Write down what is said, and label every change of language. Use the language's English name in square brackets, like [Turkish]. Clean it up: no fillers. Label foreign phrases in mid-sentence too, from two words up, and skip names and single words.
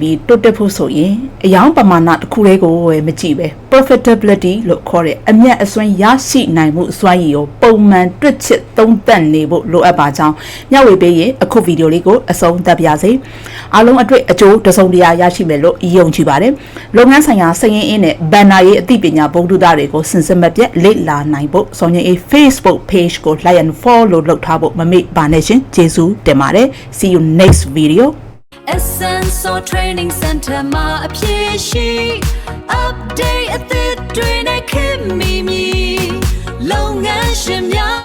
[Burmese] ပြီးတိုးတက်ဖို့ဆိုရင်အယောင်ပမာဏတစ်ခုလေးကိုမကြည့်ပဲ profitability လို့ခေါ်တဲ့အမြတ်အစွန်းရရှိနိုင်မှုအစွမ်းရည်ကိုပုံမှန်တွက်ချက်သုံးသပ်နေဖို့လိုအပ်ပါကြောင်းမျှဝေပေးရင်အခုဗီဒီယိုလေးကိုအဆုံးသတ်ပါရစေ။အားလုံးအတွက်အကျိုးတစုံတရာရရှိမယ်လို့ယုံကြည်ပါတယ်။လုပ်ငန်းဆိုင်ရာစည်ရင်းအင်းနဲ့ဘန်နာရေးအသိပညာဗဟုသုတတွေကိုစင်စစ်မပြတ်လေ့လာနိုင်ဖို့စောင်းရင် Facebook page ကို [English] like and follow [Burmese] လုပ်ထားဖို့မမေ့ပါနဲ့ရှင်ကျေးဇူးတင်ပါတယ် [English] See you next video [Burmese] Essential Training Center မှာအပြည့်ရှိ update အသစ်တွေနဲ့ခင်မီမီလုပ်ငန်းရှင်များ